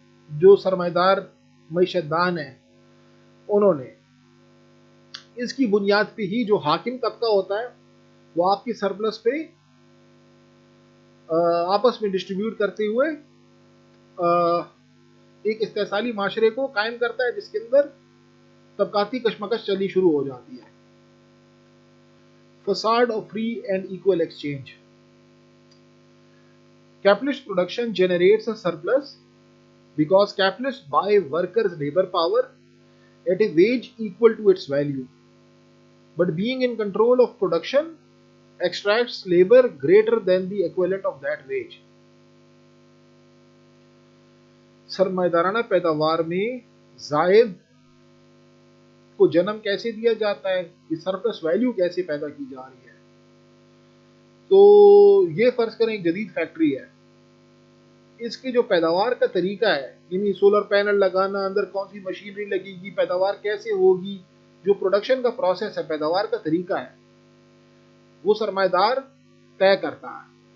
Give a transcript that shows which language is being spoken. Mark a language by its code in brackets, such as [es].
[ur] جو سرمایہ دار معیشت دان ہیں انہوں نے اس کی بنیاد پہ ہی جو حاکم طبقہ ہوتا ہے وہ آپ کی سرپلس پہ آپس میں ڈسٹریبیوٹ کرتے ہوئے ایک استحصالی معاشرے کو قائم کرتا ہے, جس کے اندر طبقاتی کشمکش چلنی شروع ہو جاتی ہے. [en] Facade of free and equal exchange. Capitalist production generates a surplus because capitalists buy workers' labor power at a wage equal to its value. But being in control of production extracts labor greater than the equivalent of that wage. [ur] سرمایہ دارانہ پیداوار میں زائد کو جنم کیسے دیا جاتا ہے, یہ سرپلس ویلیو کیسے پیدا کی جا رہی ہے. تو یہ فرض کریں ایک جدید فیکٹری ہے, اس کی جو پیداوار کا طریقہ ہے, یعنی سولر پینل لگانا, اندر کون سی مشینری لگے گی, پیداوار کیسے ہوگی, جو پروڈکشن کا پروسیس ہے, پیداوار کا طریقہ ہے, وہ سرمایہ دار طے کرتا ہے.